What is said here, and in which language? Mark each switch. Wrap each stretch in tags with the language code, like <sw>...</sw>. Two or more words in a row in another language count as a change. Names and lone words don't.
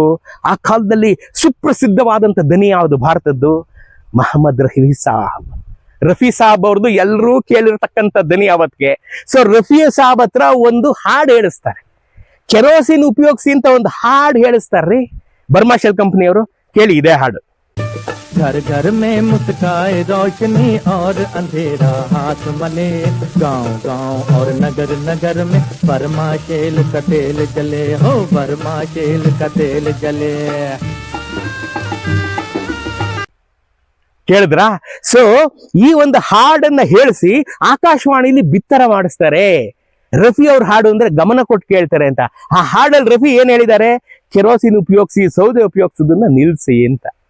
<kn>ಆ ಕಾಲದಲ್ಲಿ ಸುಪ್ರಸಿದ್ಧವಾದಂಥ ದನಿ ಯಾವುದು ಭಾರತದ್ದು? ಮೊಹಮ್ಮದ್ ರಫಿ ಸಾಬ್. ರಫಿ ಸಾಬ್ ಅವ್ರದ್ದು ಎಲ್ಲರೂ ಕೇಳಿರ್ತಕ್ಕಂಥ ದನಿ ಅವತ್ತಿಗೆ. ಸೊ ರಫಿ ಸಾಬ್ ಹತ್ರ ಒಂದು ಹಾಡು ಹೇಳಿಸ್ತಾರೆ, ಕೆರೋಸಿನ್ ಉಪಯೋಗಿಸಿ ಅಂತ ಒಂದು ಹಾಡು ಹೇಳಿಸ್ತಾರ್ರಿ ಬರ್ಮಾ ಶೆಲ್ ಕಂಪನಿಯವರು. ಕೇಳಿ ಇದೇ ಹಾಡು.</kn> <hi>घर घर में मुस्काए रोशनी और अंधेरा हाथ मले, गांव गांव और नगर नगर में बर्मा शेल का तेल जले, हो बर्मा शेल का तेल जले.</hi> <kn>ಕೇಳಿದ್ರಾ? ಸೊ ಈ ಒಂದು ಹಾಡನ್ನ ಹೇಳಿಸಿ ಆಕಾಶವಾಣಿಲಿ ಬಿತ್ತರ ಮಾಡಿಸ್ತಾರೆ. ರಫಿ ಅವ್ರ ಹಾಡು ಅಂದ್ರೆ ಗಮನ ಕೊಟ್ಟು ಕೇಳ್ತಾರೆ ಅಂತ. ಆ ಹಾಡಲ್ಲಿ ರಫಿ ಏನ್ ಹೇಳಿದ್ದಾರೆ? ಕೆರೋಸಿನ್ ಉಪಯೋಗಿಸಿ ಸೌದೆ ಉಪಯೋಗಿಸೋದನ್ನ ನಿಲ್ಸಿ ಅಂತ.</kn>